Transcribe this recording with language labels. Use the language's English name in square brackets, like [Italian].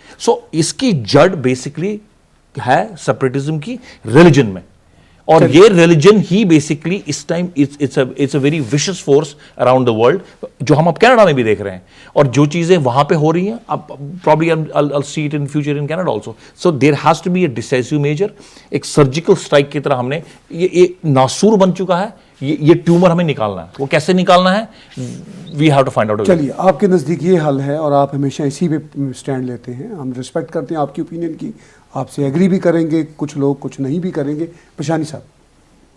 [Urdu] سو اس کی جڑ بیسکلی ہے سپریٹزم کی ریلیجن میں, اور یہ religion he basically اس time [English] it's a very vicious force around the world, [Urdu] جو ہم اب کینیڈا میں بھی دیکھ رہے ہیں. اور جو چیزیں وہاں پہ ہو رہی ہیں, اب probably [English] I'll see it in future in Canada also. So there has to be a decisive measure. [Urdu] ایک سرجیکل اسٹرائک کی طرح ہم نے یہ ناسور بن چکا ہے, یہ ٹیومر ہمیں نکالنا ہے. وہ کیسے نکالنا ہے, [English] We have to find out. [Urdu] چلیے, آپ کے نزدیک یہ حل ہے اور آپ ہمیشہ اسی پہ اسٹینڈ لیتے ہیں, ہم ریسپیکٹ کرتے ہیں آپ کی اوپینین کی. آپ سے ایگری بھی کریں گے کچھ لوگ, کچھ نہیں بھی کریں گے. پشانی صاحب,